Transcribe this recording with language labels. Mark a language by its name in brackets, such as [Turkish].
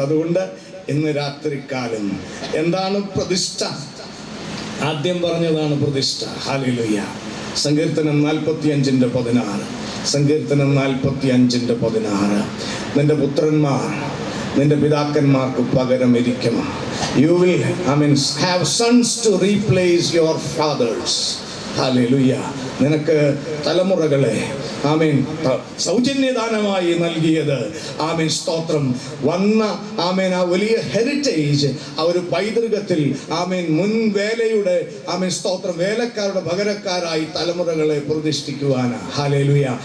[Malayalam] അതുകൊണ്ട് ഇന്ന് രാത്രികാലം എന്താണ് പ്രതിഷ്ഠ? ആദ്യം പറഞ്ഞതാണ് പ്രതിഷ്ഠ. ഹല്ലേലൂയ. സങ്കീർത്തനം 45:16. സങ്കീർത്തനം 45:16. നിന്റെ പുത്രന്മാർ നിന്റെ പിതാക്കന്മാർക്ക് പകരം ഇരിക്കും. [English] You will, have sons to replace your fathers. [Malayalam] Hallelujah. നിനക്ക് തലമുറകളെ ആമേൻ സൗജന്യദാനമായി നൽകിയത്, ആമേൻ, സ്തോത്രം, വന്ന ആമേൻ ആ വലിയ ഹെറിറ്റേജ്, ആ ഒരു പൈതൃകത്തിൽ, ആമേൻ, മുൻവേലയുടെ, ആമേൻ, സ്തോത്രം, വേലക്കാരുടെ പകരക്കാരായി തലമുറകളെ പ്രതിഷ്ഠിക്കുവാനാണ്. ഹല്ലേലൂയ.